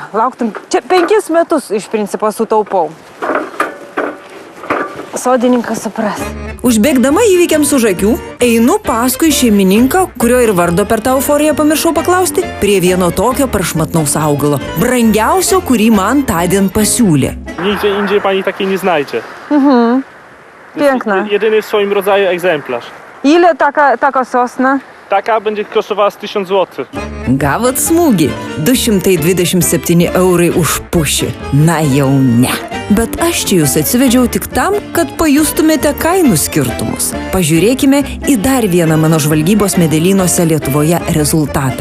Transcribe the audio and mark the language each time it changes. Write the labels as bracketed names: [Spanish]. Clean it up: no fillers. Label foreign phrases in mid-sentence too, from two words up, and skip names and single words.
[Lithuanian] Lauktum, čia 5 metus iš principo sutaupau. Sodininkas supras. Užbėgdama įvykiams už akių, einu paskui šeimininką, kurio ir vardo per tą euforiją pamiršau paklausti, prie vieno tokio prašmatnaus augalo, brangiausio, kurį man tądien pasiūlė. [Polish] Nigdzie indziej pani takiej nie znajdzie. Piękna. Jedyny w swoim rodzaju egzemplarz. Ile taka sosna? Taka będzie kosztowała z 1000 zł. [Lithuanian] Gavot smūgį. 227 eurai už pušį. Na jau ne. Bet aš čia jūs atsivedžiau tik tam, kad pajustumėte kainų skirtumus. Pažiūrėkime į dar vieną mano žvalgybos medelynuose Lietuvoje rezultatą.